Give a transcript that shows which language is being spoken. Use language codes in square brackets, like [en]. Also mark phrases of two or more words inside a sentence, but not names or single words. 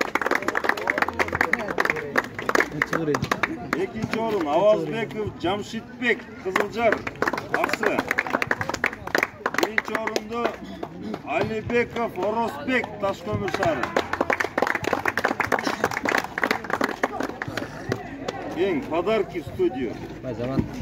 [ky] 2-орун Авазбеков Жамшитбек Кызылжар. Аксы. 1-орунду Алибеков Оросбек Ташкөмүр шаары. [ru] Ең подарки в студию. [ky] Заман.